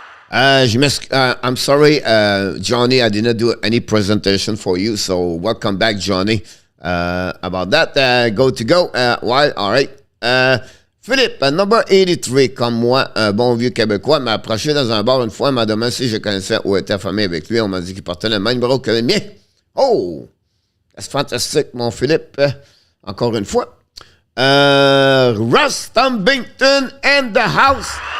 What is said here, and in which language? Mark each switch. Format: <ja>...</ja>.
<en>I'm sorry, Johnny, I did not do any presentation for you, so welcome back, Johnny. About that, go. Why? All right.</en> <fr>Philippe, number 83, comme moi, un bon vieux Québécois, m'a approché dans un bar une fois, m'a demandé si je connaissais ou était famille avec lui. On m'a dit qu'il portait le même numéro que le mien. Oh! C'est fantastique, mon Philippe. Encore une fois.</fr> <en>Russ Tumbington and the house.</en>